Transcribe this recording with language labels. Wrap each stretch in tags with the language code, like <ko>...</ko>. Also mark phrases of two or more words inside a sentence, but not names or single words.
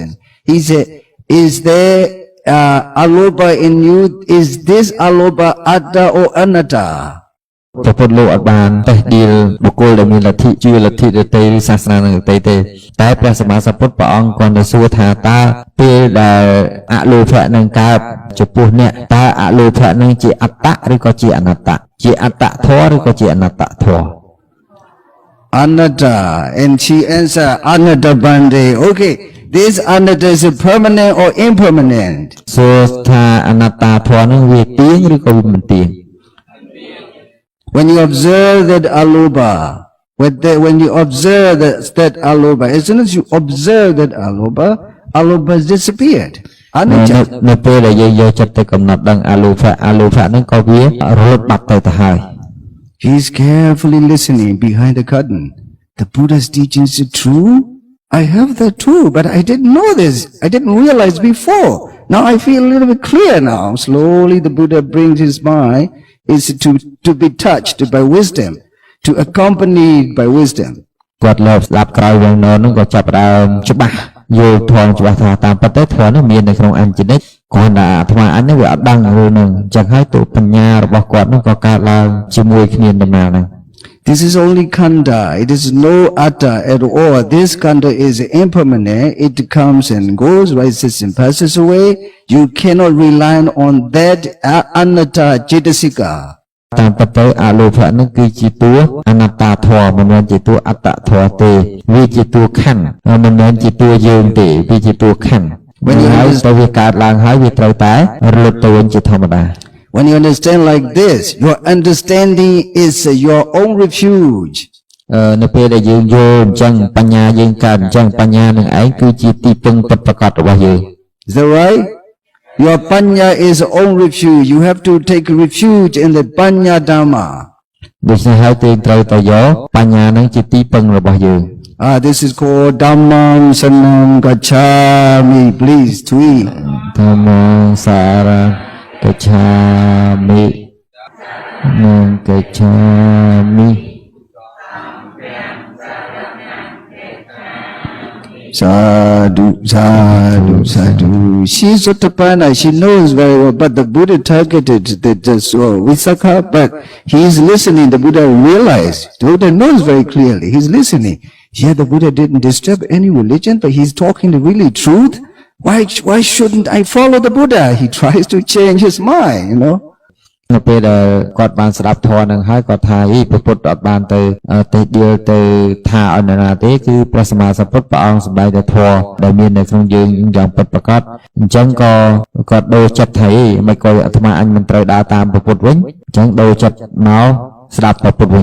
<en>He said, is there aloba in you? Is this aloba atta or anatta?</en> <km>ព្រះពុទ្ធលោកអត់បានតេះដៀលបុគ្គលដែលមានលទ្ធិជឿលទ្ធិដទៃឬសាសនានឹងដទៃទេតែព្រះសម្មាសម្ពុទ្ធព្រះអង្គគ្រាន់តែសួរថាតើពេលដែលអលោភៈនឹងកើតចំពោះអ្នកតើអលោភៈនឹងជាអត្តៈឬក៏ជាអនត្តៈជាអត្តធម៌ឬក៏ជាអនត្តធម៌</km> <en>Anatta, and she answered</en> <pi>anatta bande.</pi> <en>Okay, this anatta is permanent or impermanent?</en> <km>សួរថាអនត្តធម៌នឹងវាទៀងឬក៏វាមិនទៀង</km> <en>When you observe that aloba, when you observe that aloba, as soon as you observe that aloba has disappeared.</en> <km>នៅពេលដែលយើងយកចិត្តទៅកំណត់ដឹងអលោភៈហ្នឹងក៏វារត់បាត់ទៅទៅហើយ</km> <en>He is carefully listening behind the curtain. The Buddha's teachings are true. I have that too, but I didn't know this. I didn't realize before. Now I feel a little bit clear now. Slowly the Buddha brings his mind is to be touched by wisdom, to accompanied by wisdom.</en> <km>គាត់លើស្ដាប់ក្រោយវិញនោះក៏ចាប់ដើមច្បាស់យល់ធម៌ច្បាស់ថាតាមពិតទៅធម៌នោះមាននៅក្នុងអញ្ជនិកគ្រាន់តែអាត្មាអញនេះវាអត់ដឹងរឿងហ្នឹងអញ្ចឹងហើយទូបញ្ញារបស់គាត់នោះក៏កើតឡើងជាមួយគ្នាដំណើរហ្នឹង</km> <en>This is only khandha. It is no atta at all. This khandha is impermanent. It comes and goes, rises and passes away. You cannot rely on that</en> <pi>anatta cetasika.</pi> <km>តាមពិតទៅអលោភៈនឹងគឺជាតួអនត្តធម៌មិនមែនជាតួអត្តធម៌ទេវាជាតួខណ្ឌមិនមែនជាតួយើងទេវាជាតួខណ្ឌហើយទៅវាកើតឡើងហើយវាត្រូវតែរលត់ទៅវិញជាធម្មតា</km> <en>When you understand like this, your understanding is your own refuge.</en> <km>នៅពេលដែលយើងយល់អញ្ចឹងបញ្ញាយើងកើតអញ្ចឹងបញ្ញានឹងឯងគឺជាទីពឹងពិតប្រាកដរបស់យើង</km> <en>Is that right? Your panya is your own refuge. You have to take refuge in the</en> <pi>panya dhamma.</pi> <km>ដូច្នេះហើយយើងត្រូវតែយកបញ្ញានឹងជាទីពឹងរបស់យើង</km> <en>This is called</en> <pi>dhammam sanam gacchami.</pi> <en>Please tweet.</en> <pi>Dhammam sarang gacchami. Gacchami. Sadhu, sadhu, sadhu.</pi> <en>She is Sotapanna, she knows very well, but the Buddha targeted the Visakha, but he is listening. The Buddha realized, the Buddha knows very clearly, he is listening. Yeah, the Buddha didn't disturb any religion, but he's talking the really truth. Why shouldn't I follow the Buddha? He tries to change his mind, you know.</en> <km>នៅពេលដែលគាត់បានស្ដាប់ធម៌នឹងហើយគាត់ថាព្រះពុទ្ធអត់បានទៅទេដៀលទៅថាឲ្យនរណាទេគឺព្រះសម្មាសម្ពុទ្ធព្រះអង្គសម្ដែងតែធម៌ដែលមាននៅក្នុងយើងយ៉ាងពិតប្រាកដអញ្ចឹងក៏គាត់ដូរចិត្តថាមិនក៏អាត្មាអញមិនត្រូវដើរតាមព្រះពុទ្ធវិញអញ្ចឹងដូរចិត្តមកស្ដាប់ព្រះពុទ្ធវិញ</km>